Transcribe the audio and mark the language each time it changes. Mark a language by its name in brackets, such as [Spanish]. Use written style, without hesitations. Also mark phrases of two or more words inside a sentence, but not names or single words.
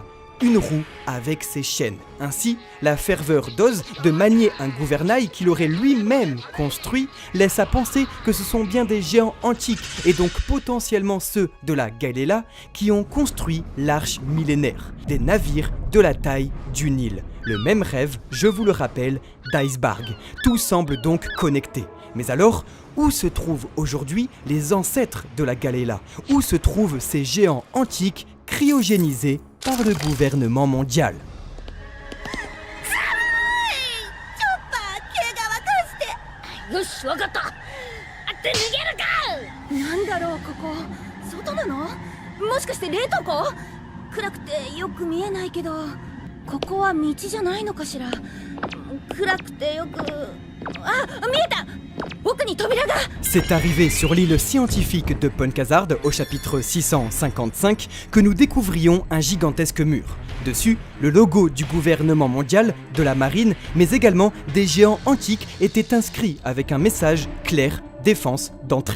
[French] Une roue avec ses chaînes. Ainsi, la ferveur d'Oz de manier un gouvernail qu'il aurait lui-même construit laisse à penser que ce sont bien des géants antiques et donc potentiellement ceux de la Galeila qui ont construit l'arche millénaire, des navires de la taille d'une île. Le même rêve, je vous le rappelle, d'Icebarg. Tout semble donc connecté. Mais alors, où se trouvent aujourd'hui les ancêtres de la Galeila? Où se trouvent ces géants antiques cryogénisés par le gouvernement mondial? [Japanese] よし、わかった。って逃げるか。なんだろう、ここ。外なの？もしかして冷凍庫？暗くてよく見えないけど、ここは道じゃないのかしら。暗くてよく。あ、見えた。 [French] C'est arrivé sur l'île scientifique de Punkhazard, au chapitre 655, que nous découvrions un gigantesque mur. Dessus, le logo du gouvernement mondial, de la marine, mais également des géants antiques étaient inscrits avec un message clair, défense d'entrée.